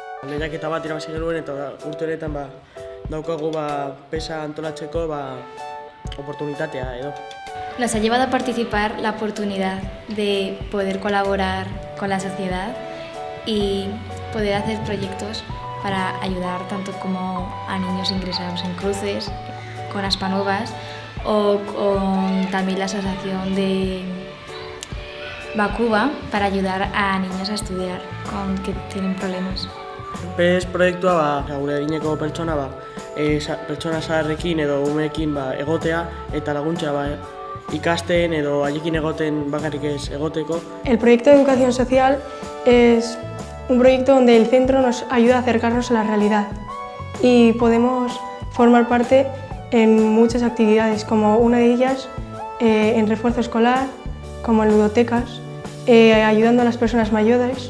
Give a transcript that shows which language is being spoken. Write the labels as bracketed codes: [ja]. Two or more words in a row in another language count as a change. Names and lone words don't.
[eu] lehiaketa bat irabazi genuen eta urte honetan daukagu pesa antolatzeko oportunitatea edo. [es] Nos ha llevado a participar la oportunidad de poder colaborar con la sociedad y poder hacer proyectos para ayudar tanto como a niños ingresados en cruces, con Aspanovas o con también la asociación de Bakuba para ayudar a niños a estudiar que tienen problemas. [eu] PES proiektua gure adineko pertsona zaharrekin edo umeekin egotea eta laguntzea ikasten edo haiekin egoten bakarrik ez egoteko. [es] El proyecto de educación social es un proyecto donde el centro nos ayuda a acercarnos a la realidad y podemos formar parte en muchas actividades, como una de ellas en refuerzo escolar, como en ludotecas, ayudando a las personas mayores.